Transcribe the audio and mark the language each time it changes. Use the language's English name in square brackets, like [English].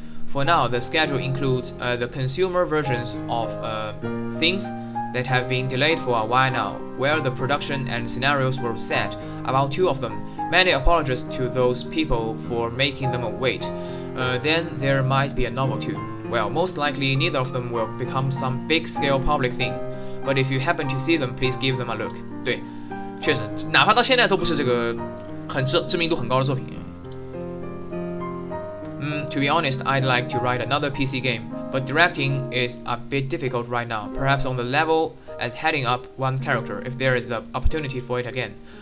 [English] For now, the schedule includes the consumer versions of things that have been delayed for a while now, where the production and scenarios were set, about 2 of them. Many apologies to those people for making them wait. Then there might be a novel too. Well, most likely neither of them will become some big-scale public thing, but if you happen to see them, please give them a look. [Chinese] 对，确实，哪怕到现在都不是这个很知名度很高的作品。 [English] To be honest, I'd like to write another PC game, but directing is a bit difficult right now, perhaps on the level as heading up one character, if there is the opportunity for it again.